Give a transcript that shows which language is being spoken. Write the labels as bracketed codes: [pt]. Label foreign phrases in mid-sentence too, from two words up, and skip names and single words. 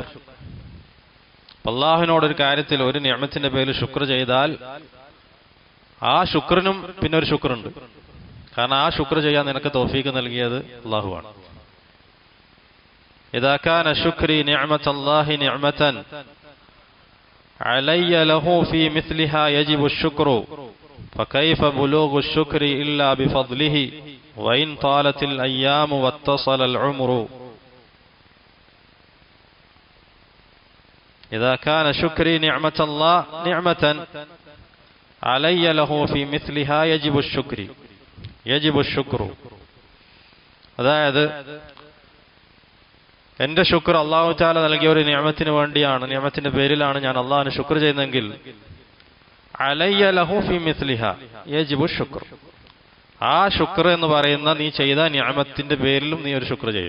[ml] അല്ലാഹുവിനോടൊരു കാര്യത്തിൽ ഒരു നിഅമത്തിന്റെ പേരിൽ ശുക്ർ ചെയ്താൽ ആ ശുക്റിനും പിന്നെ ഒരു ശുക്റുണ്ട്. കാരണം ആ ശുക്ർ ചെയ്യാൻ നിനക്ക് തൗഫീഖ് നൽകിയത് അല്ലാഹുവാണ്. [ar] إذا كان شكري نعمة الله نعمة علي له في مثلها يجب الشكر فكيف بلوغ الشكر إلا بفضله وإن طالت الأيام واتصل العمر. إذا كان شكري نعمة الله نعمة علي له في مثلها يجب الشكر. [ml] അതായത് എന്റെ ശുക്ർ അല്ലാഹു തആല നൽകിയ ഒരു നിഅമത്തിന് വേണ്ടിയാണ്, നിഅമത്തിന്റെ പേരിലാണ് ഞാൻ അല്ലാഹുവിനെ ശുക്ർ ചെയ്യുന്നതെങ്കിൽ [ar] علي له في مثلها يجب شكر, [ml] ആ ശുക്ർ എന്ന് പറയുന്ന നീ ചെയ്ത നിഅമത്തിന്റെ പേരിലും നീ ഒരു ശുക്ർ ചെയ്യും.